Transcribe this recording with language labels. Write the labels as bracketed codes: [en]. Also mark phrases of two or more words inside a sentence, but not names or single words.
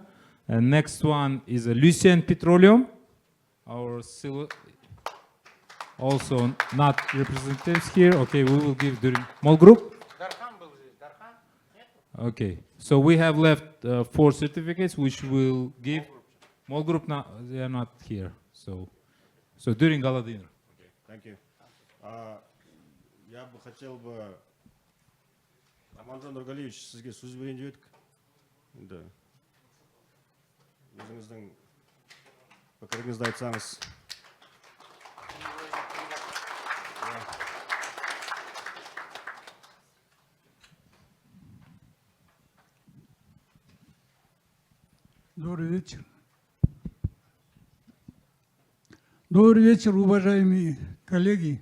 [en] And next one is Lucien Petroleum. Our also not representatives here. Okay, we will give during small group. Okay, so we have left 4 certificates, which will give small group. Now they are not here. So during gala dinner. Okay, thank you. [ru] Я бы хотел бы, [kk] Аманжан Нургалиевич, сізге сөз берейін деп едік. [ru] Да. [kk] Өзіңіздің пікіріңізді айтсаңыз. [ru] Добрый вечер. Добрый вечер, уважаемые коллеги.